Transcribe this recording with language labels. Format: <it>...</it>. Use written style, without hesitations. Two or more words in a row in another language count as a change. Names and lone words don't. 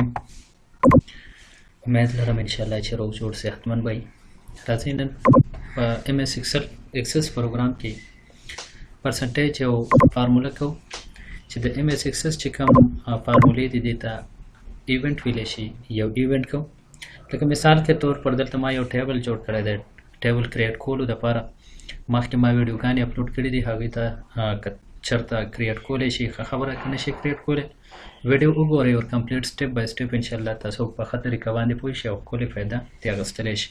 <ps>امید لرم इंशाल्लाह چې روغ جوړ صحتمند وي. راځئ نن په ایم ایس ایکسس پروګرام کې پرسنټیج او فارموله کو چې د ایم ایس ایکسس چې کوم فارمولې دي ته ایونت ویل شي. یو ایونت کو لکه</ps> <ur>مثال کے طور پر</ur> <ps>دلته ما یو ټیبل جوړ کړی دی. ټیبل کریټ کولو لپاره مخکې ما ویډیوګانې اپلوډ کړي دي، هغې ته چرته کریټ کولی شي خبره که نشي کریټ کولی ویډیو وګورئ او کمپلیټ</ps> <en>step by step</en> <ps>انشاءالله تاسو په ښه طریقه باندې پوه شئ او ښکلې فایده ترې اخیستلی شي.</ps>